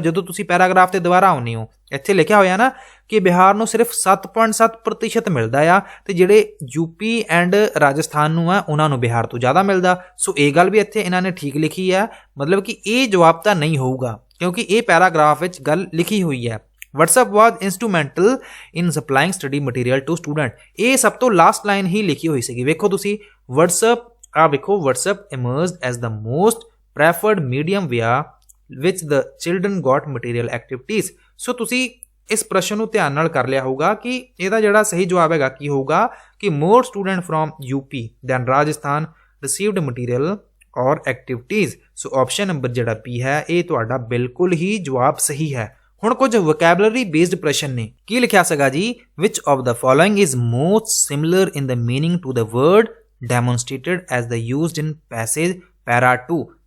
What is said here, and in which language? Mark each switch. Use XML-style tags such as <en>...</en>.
<pa>ਜਦੋਂ ਤੁਸੀਂ ਪੈਰਾਗ੍ਰਾਫ ਤੇ ਦੁਬਾਰਾ ਆਉਂਦੇ ਹੋ, ਇੱਥੇ ਲਿਖਿਆ ਹੋਇਆ ਨਾ ਕਿ ਬਿਹਾਰ ਨੂੰ ਸਿਰਫ 7.7% ਮਿਲਦਾ ਆ ਤੇ ਜਿਹੜੇ ਯੂਪੀ ਐਂਡ ਰਾਜਸਥਾਨ ਨੂੰ ਆ ਉਹਨਾਂ ਨੂੰ ਬਿਹਾਰ ਤੋਂ ਜ਼ਿਆਦਾ ਮਿਲਦਾ। ਸੋ ਇਹ ਗੱਲ ਵੀ ਇੱਥੇ ਇਹਨਾਂ ਨੇ ਠੀਕ ਲਿਖੀ ਆ, ਮਤਲਬ ਕਿ ਇਹ ਜਵਾਬ ਤਾਂ ਨਹੀਂ ਹੋਊਗਾ ਕਿਉਂਕਿ ਇਹ ਪੈਰਾਗ੍ਰਾਫ ਵਿੱਚ ਗੱਲ ਲਿਖੀ ਹੋਈ ਹੈ।</pa> <en>WhatsApp was instrumental in supplying study material to student।</en> <pa>ਇਹ ਸਭ ਤੋਂ ਲਾਸਟ ਲਾਈਨ ਹੀ ਲਿਖੀ ਹੋਈ ਸੀਗੀ। ਵੇਖੋ ਤੁਸੀਂ</pa> <en>WhatsApp emerged as the most preferred medium via which the children got material activities।</en> <pa>ਸੋ ਤੁਸੀਂ ਇਸ ਪ੍ਰਸ਼ਨ ਨੂੰ ਧਿਆਨ ਨਾਲ ਕਰ ਲਿਆ ਹੋਊਗਾ ਕਿ ਇਹਦਾ ਜਿਹੜਾ ਸਹੀ ਜਵਾਬ ਹੈਗਾ ਕੀ ਹੋਊਗਾ ਕਿ</pa> <en>more student from UP than Rajasthan received material or activities।</en> <pa>So option number ਜਿਹੜਾ B ਹੈ ਇਹ ਤੁਹਾਡਾ ਬਿਲਕੁਲ ਹੀ ਜਵਾਬ ਸਹੀ ਹੈ। ਹੁਣ ਕੁਝ ਵੋਕੈਬਲਰੀ ਬੇਸਡ ਪ੍ਰਸ਼ਨ ਨੇ। ਕੀ ਲਿਖਿਆ ਸੀਗਾ ਜੀ,</pa> <en>Which of the following is most similar in the meaning to the word demonstrated as the used in passage para 2।</en>